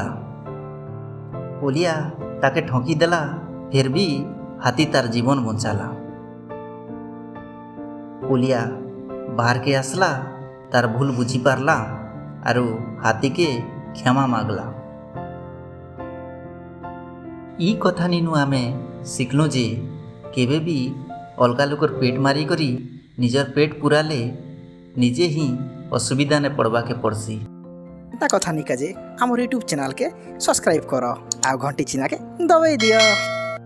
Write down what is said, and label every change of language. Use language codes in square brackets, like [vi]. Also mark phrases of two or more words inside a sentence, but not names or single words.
[spv] କୋଲିଆ ତାକେ ଠୋକି ଦେଲା, ଫିର୍ ଭି ହାତୀ ତାର୍ ଜୀବନ ବଞ୍ଚାଲା। କୋଲିଆ ବାହାର କେ ଆସଲା, ତାର୍ ଭୁଲ୍ ବୁଝି ପାରଲା ଆରୁ ହାତୀ କେ କ୍ଷମା ମାଙ୍ଗଲା। ଇ କଥା ନିନୁ ଆମେ ଶିଖଲୁ ଯେ କେବେ ବି ଅଲଗା ଲୋକର ପେଟ ମାରିକରି ନିଜର ପେଟ ପୁରାଲେ ନିଜେ ହିଁ ଅସୁବିଧାନେ ପଡ଼ବାକେ ପଡ଼ସି। ତା କଥା ନିକା ଯେ ଆମର [en] YouTube channelke [spv] ସବସ୍କ୍ରାଇବ୍ କର ଆଉ ଘଣ୍ଟି ଚିହ୍ନାକେ ଦବାଇ ଦିଅ।